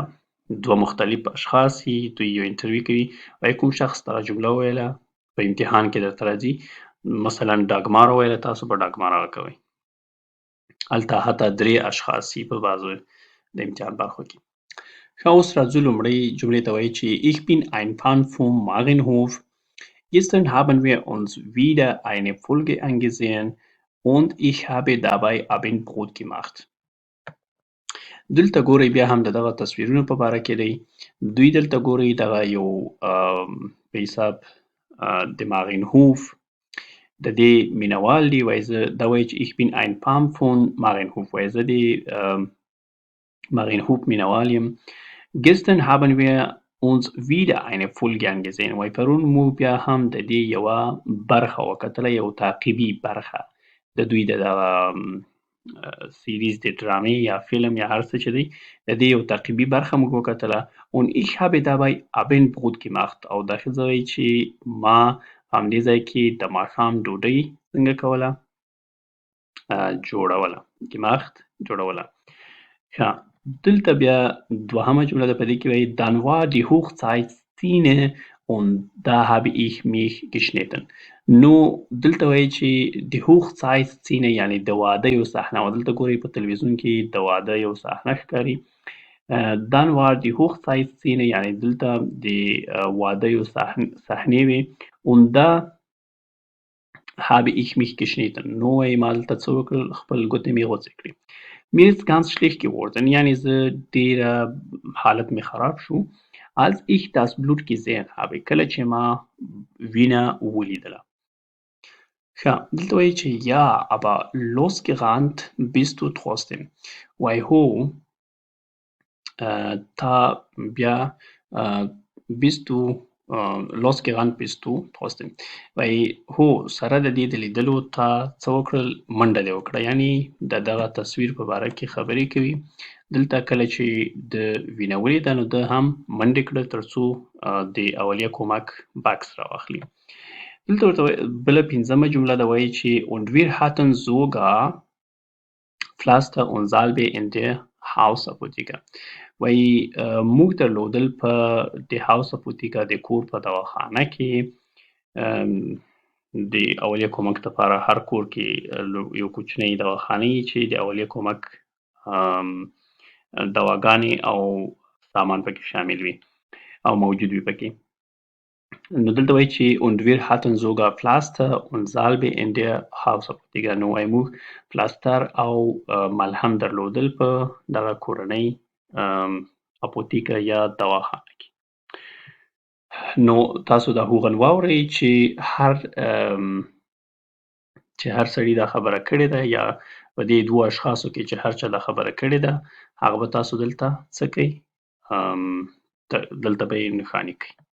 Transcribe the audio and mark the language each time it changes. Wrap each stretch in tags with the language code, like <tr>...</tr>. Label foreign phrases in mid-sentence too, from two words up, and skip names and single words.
<ps>دوه مختلف اشخاص یي، دوی یو انټرویو کوي، وایي کوم شخص دغه جمله وویله په امتحان کې درته راځي. مثلا ډاګمار وویله، تاسو به ډاګمار هغه کوئ. هلته حتی 3 اشخاص یي په بعضو د امتحان برخو کې. ښه اوس راځو لومړۍ جملې ته. وایي چې</ps> <de>ich bin ein Fan vom Marienhof. Gestern haben wir uns wieder eine Folge angesehen und ich habe dabei Abendbrot gemacht.</de> <ps>دلته ګورئ بیا هم د دغه تصویرونو په باره کې دی. دوی دلته ګورئ دغه یو په حساب د مارینهوف د دې مینوال دی. وایي زه دا وایي چې</ps> <de>ich bin ein Fan von Marienhof</de> <ps>وایي زه د مارینهوف مینوال یم.</ps> <de>Gestern haben wir uns wieder eine Folge angesehen</de> <ps>وایي پرون مو بیا هم د دې یوه برخه وکتله، یو تعقیبي برخه د دوی د دغه سیریز د ډرامې یا فلم یا هر څه چې دی د دې یو تعقیبي برخه موږ وکتله.</ps> <de>und ich habe dabei Abendbrot gemacht</de> <ps>او دا ښځه وایي چې ما په همدې ځای کې د ماښام ډوډۍ څنګه کوله جوړوله. gemacht جوړوله. ښه دلته بیا دوهمه جمله ده، په دې کې وایي</ps> <de>dann war die Hochzeitsszene und da habe ich mich geschnitten.</de> <ps>نو دلته وایي چې د Hochzeitsszene یعنې د واده یو صحنه وه. دلته ګورئ په تلویزیون کې د واده یو صحنه ښکاري.</ps> <de>dann war die Hochzeitsszene</de> <ps>یعنې دلته د واده یو صحنې وې.</ps> <de>und da habe ich mich geschnitten</de> <ps>نو وایي ما دلته څه وکړل، خپل ګوتې مې غوڅې کړې.</ps> <de>mir ist ganz schlecht geworden</de> <ps>یعنې زه ډېره حالت مې خراب شو.</ps> <de>als ich das Blut gesehen habe</de> <ps>کله چې ما وینه ولیدله. ښه دلته وایي چې</ps> <de>ja aber losgerannt bist du trotzdem</de> <ps>وایي هو تا بیا</ps> <de>bist du losgerannt bist du trotzdem</de> <ps>وایي هو سره د دې د لیدلو تا څه وکړل، منډه دې وکړه. یعنې د دغه تصویر په باره کې خبرې کوي. دلته کله چې د وینه ولیده نو ده هم منډې کړه تر څو د اولیه کومک بکس راواخلي. دلته ورته بله پنځمه جمله ده. وایي چې</ps> <de>und wir hatten sogar Pflaster und Salbe in der Hausapotheke</de> <ps>وایي موږ درلودل په د Hausapotheke د کور په دواخانه کې د اولیه کومک لپاره هر کور کې یو کوچنی دواخانه وي چې د اولیه کومک دواګانې او سامان پکې شامل وي او موجود وي پکې. نو دلته وایي چې</ps> <de>und wir hatten sogar Pflaster und Salbe in der Hausapotheke</de> <ps>نو وایي موږ پلاستر او ملهم درلودل په دغه کورنۍ اپوتیکه یا دواخانه کې. نو تاسو دا هوغن واورئ چې هر سړي دا خبره کړې ده یا په دې دوه اشخاصو کې چې هر چا دا خبره کړې ده هغه به تاسو دلته څه کوئ، دلته به یې نښاني کوئ.</ps>